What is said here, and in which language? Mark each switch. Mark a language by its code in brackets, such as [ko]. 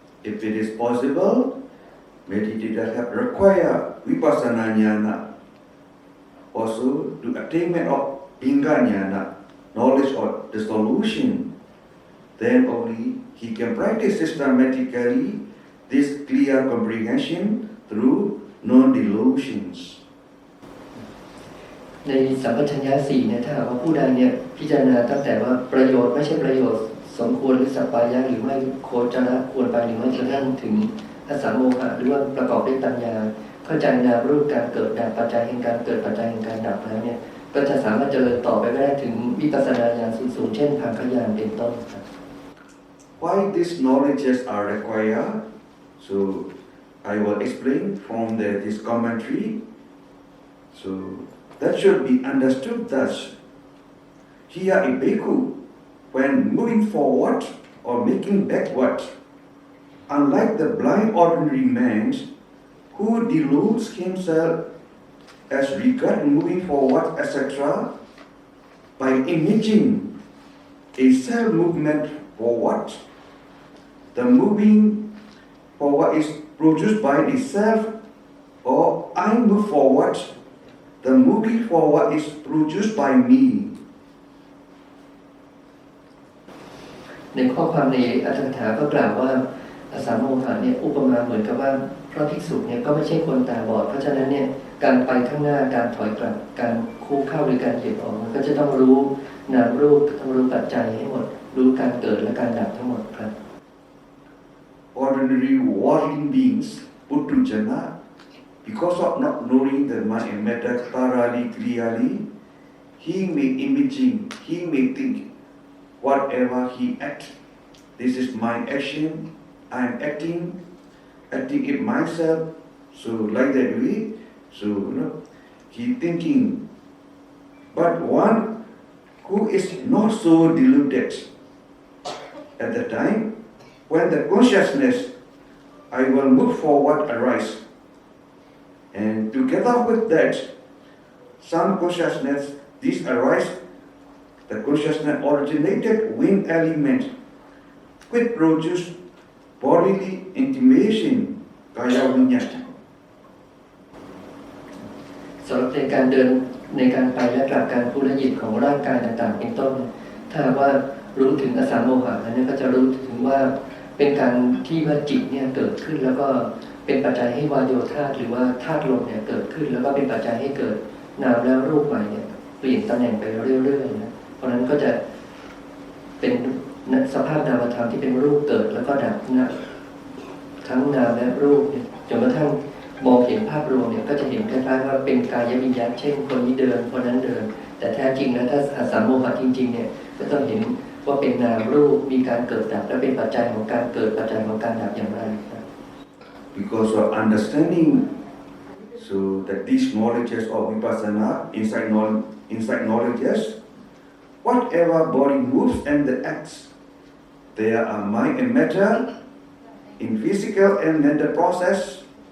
[en] If it is possible, meditators have required vipassana jnana also to attainment of pinga jnana, knowledge of the solution. Then only he can practice systematically this clear comprehension through non-delusions. [th] ในสัมปชัญญะ4เนี่ยถ้าหากว่าผู้ใดเนี่ยพิจารณาตั้งแต่ว่าประโยชน์ไม่ใช่ประโยชน์สมควรหรือสัปปายะหรือไม่โคจรควรไปหรือไม่กระทั่งถึงอสัมโมหะหรือว่าประกอบด้วยปัญญาเข้าใจนามรูปการเกิดดับปัจจัยแห่งการเกิดปัจจัยแห่งการดับแล้วเนี่ยก็จะสามารถเจริญต่อไปได้ถึงวิปัสสนาญาณสูงๆเช่นภาคญาณเป็นต้นครับ [en] Why these knowledges are required? So I will explain from this commentary. So that should be understood thus. Here a bhikkhu, when moving forward or making backward, unlike the blind ordinary man who deludes himself as regard moving forward, etc., by imaging a self-movement forward, the moving forward is produced by the self, or I move forward, the moving forward is produced by me. [th] ในข้อความในอรรถกถาก็กล่าวว่าอสัมโมหะเนี่ยอุปมาเหมือนกับว่าพระภิกษุเนี่ยก็ไม่ใช่คนตาบอดเพราะฉะนั้นเนี่ยการไปข้างหน้าการถอยกลับการคู่เข้าหรือการเหยียบออกมันก็จะต้องรู้นามรูปต้องรู้ปัจจัยให้หมดรู้การเกิดและการดับทั้งหมดครับ [en] Ordinary worldling beings puttujana, because of not knowing the mind and matter thoroughly clearly, he may imagine, he may think whatever he acts. This is my action. I am acting it myself. So like that way, so he thinking. But one who is not so deluded at the time, when the consciousness I will move forward arise, and together with that, some consciousness this arise, the consciousness originated wind element, which produce bodily intimation, kaya vinyata. [th] สำหรับในการเดินในการไปและกลับการพูดและหยิบของร่างกายต่างๆเป็นต้นถ้าว่ารู้ถึงอสัมโมหะนั้นก็จะรู้ถึงว่าเป็นการที่ว่าจิตเนี่ยเกิดขึ้นแล้วก็เป็นปัจจัยให้วายโยธาตุหรือว่าธาตุลมเนี่ยเกิดขึ้นแล้วก็เป็นปัจจัยให้เกิดนามและรูปใหม่เนี่ยเปลี่ยนตำแหน่งไปเรื่อยๆนะเพราะนั้นก็จะ เป็นสภาพนามธรรมที่เป็นรูปเกิดแล้วก็ดับนะทั้งนามและรูปเนี่ยจนกระทั่งมองเห็นภาพรวมเนี่ยก็จะเห็นคล้ายๆว่าเป็นกายวิญญาณเช่นคนนี้เดินคนนั้นเดินแต่แท้จริงแล้วถ้าอสัมโมหะจริงๆเนี่ยก็ต้องเห็นว่าเป็นนามรูปมีการเกิดดับและเป็นปัจจัยของการเกิดปัจจัยของการดับอย่างไร [en] Because of understanding, so that these knowledges of vipassana, inside knowledges, whatever body moves and the acts, there are mind and matter in physical and mental process.